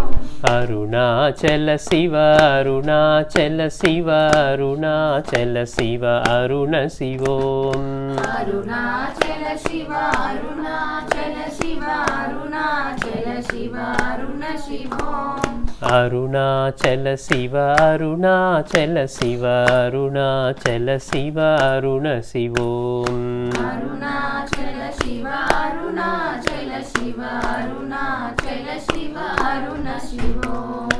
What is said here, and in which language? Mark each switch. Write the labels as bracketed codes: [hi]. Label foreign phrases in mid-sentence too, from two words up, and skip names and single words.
[sa] अरुणाचल शिव अरुणाचल शिव अरुणाचल शिव अरुण शिवोम अरुणाचल शिव अरुणाचल शिव अरुणाचल शिव अरुण शिवो అరుణాచల శివ అరుణాచల శివ అరుణాచల శివ అరుణ శివోం అరుణాచల శివ అరుణాచల శివ అరుణాచల శివ అరుణ శివోం